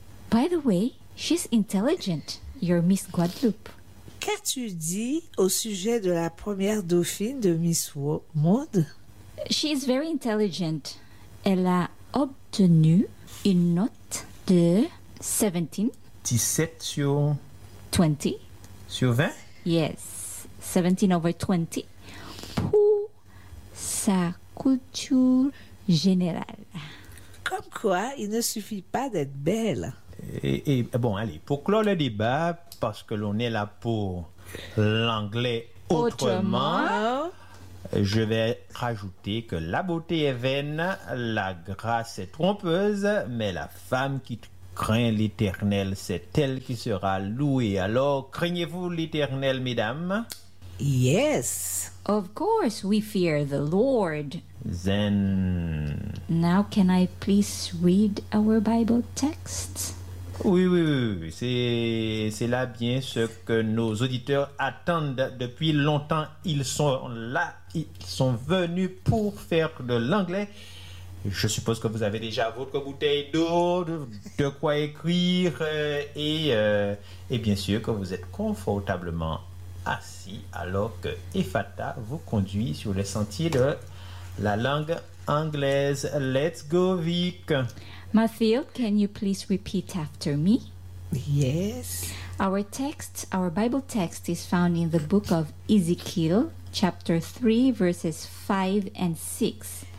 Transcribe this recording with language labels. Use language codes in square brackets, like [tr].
[en] By the way, she's intelligent, your Miss Guadeloupe. [fr] Qu'as-tu dit au sujet de la première dauphine de Miss Monde? [en] She is very intelligent. [fr] Elle a obtenu une note de 17 sur 20. Sur 20? [en] Yes, 17 over 20. [fr] Pour sa culture générale. Comme quoi, il ne suffit pas d'être belle. Et bon, allez, pour clore le débat, parce que l'on est là pour l'anglais autrement. Je vais rajouter que la beauté est vaine, la grâce est trompeuse, mais la femme qui craint l'Éternel, c'est elle qui sera louée. Alors, craignez-vous l'Éternel, mesdames? [en] Yes. Of course, we fear the Lord. Then... Now, can I please read our Bible text? [fr] Oui. C'est là bien ce que nos auditeurs attendent depuis longtemps. Ils sont là, ils sont venus pour faire de l'anglais. Je suppose que vous avez déjà votre bouteille d'eau, de quoi écrire, et bien sûr que vous êtes confortablement assis alors que EFATA vous conduit sur les sentiers de la langue anglaise. [en] Let's go, Vic. Mathieu, can you please repeat after me? Yes. Our Bible text is found in the book of Ezekiel, chapter 3, verses 5 and 6.